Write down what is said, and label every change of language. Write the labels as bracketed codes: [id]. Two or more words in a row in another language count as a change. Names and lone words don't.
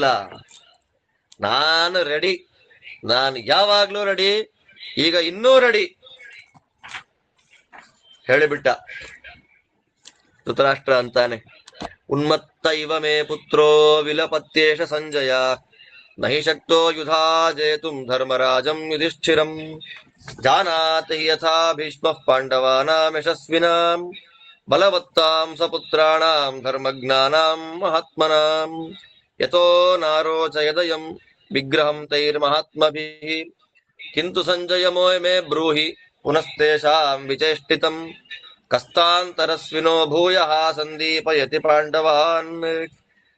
[kn] ನಾನು ರೆಡಿ, ನಾನು ಯಾವಾಗ್ಲೂ ರೆಡಿ, ಈಗ ಇನ್ನೂ ರೆಡಿ ಹೇಳಿಬಿಟ್ಟ. ಧೃತರಾಷ್ಟ್ರ ಅಂತಾನೆ, [sa] ಉನ್ಮತ್ತ ಇವ ಮೇ ಪುತ್ರೋ ವಿಲಪತ್ಯೇಷ ಸಂಜಯ ನಹಿ ಶಕ್ತೋ ಯುಧಾ ಜೇತುಂ ಧರ್ಮರಾಜಂ ಯುಧಿಷ್ಠಿರಂ ಜಾನಾತಿ ಯಥಾ ಭೀಷ್ಮಃ ಪಾಂಡವಾನಾಂ ಯಶಸ್ವಿನಾಂ ಬಲವತ್ತಾಂ ಸಪುತ್ರಾಣಾಂ ಧರ್ಮಜ್ಞಾನಾಂ ಮಹಾತ್ಮನಾಂ ಯತೋ ನಾರೋಚಯದಯಂ ವಿಗ್ರಹಂ ತೈರ್ಮಹಾತ್ಮಭಿಃ ಕಿಂತು ಸಂಜಯ ಮೇ ಬ್ರೂಹಿ ಪುನಸ್ತೇಷಾಂ ವಿಚೇಷ್ಟಿತಂ ಕಸ್ತಾಂತರಸ್ವಿನೋ ಭೂಯಃ ಸಂದೀಪಯತಿ ಪಾಂಡವಾನ್.